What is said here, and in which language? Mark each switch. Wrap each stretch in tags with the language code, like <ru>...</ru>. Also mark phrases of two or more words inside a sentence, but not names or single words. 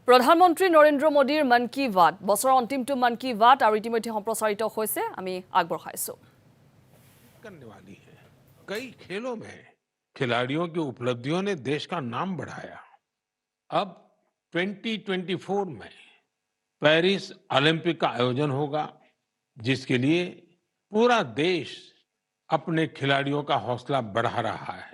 <as>প্ৰধানমন্ত্ৰী নৰেন্দ্ৰ মোদীৰ মন কি বাত বছৰৰ অন্তিমটো মন কি বাত আৰু ইতিমধ্যে সম্প্ৰচাৰিত হৈছে আমি আগবঢ়াইছো।</as> <hi>करने वाली है। कई खेलों में खिलाड़ियों की उपलब्धियों ने देश का नाम बढ़ाया। अब 2024 में पेरिस ओलंपिक का आयोजन होगा, जिसके लिए पूरा देश अपने खिलाड़ियों का हौसला बढ़ा रहा है।</hi>